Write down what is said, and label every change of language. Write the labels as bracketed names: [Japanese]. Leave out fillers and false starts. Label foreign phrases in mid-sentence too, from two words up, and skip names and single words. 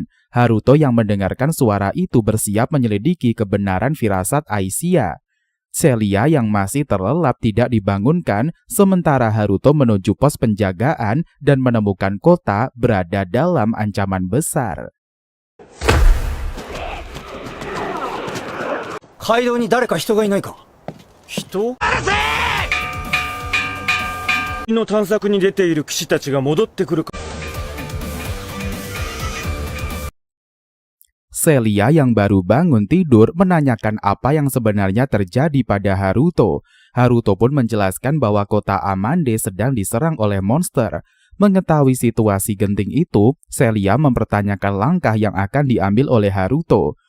[Indonesian] Haruto yang mendengarkan suara itu bersiap menyelidiki kebenaran firasat Aisia. Celia yang masih terlelap tidak dibangunkan, sementara Haruto menuju pos penjagaan dan menemukan kota berada dalam ancaman besar. [Japanese] 街道に誰か人がいないか。人の探索に出ている騎士たちが戻ってくるか。 [Indonesian] Celia yang baru bangun tidur menanyakan apa yang sebenarnya terjadi pada Haruto. Haruto pun menjelaskan bahwa kota Amande sedang diserang oleh monster. Mengetahui situasi genting itu, Celia mempertanyakan langkah yang akan diambil oleh Haruto.